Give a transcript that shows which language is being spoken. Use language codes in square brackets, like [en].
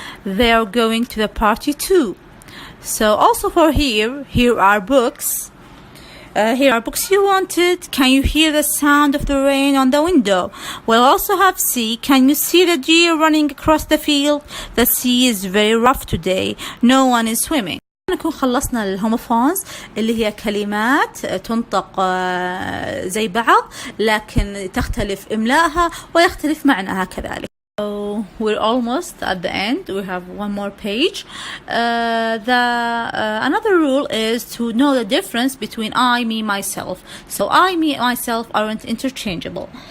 [en] They are going to the party too. So also for here are books. Here are books you wanted. Can you hear the sound of the rain on the window? We'll also have see. Can you see the deer running across the field? The sea is very rough today. No one is swimming. [ar] نكون خلصنا الهوموفونز اللي هي كلمات تنطق زي بعض لكن تختلف إملاءها ويختلف معناها كذلك. [en] So we're almost at the end. We have one more page. Another rule is to know the difference between I, me, myself. So I, me, myself aren't interchangeable.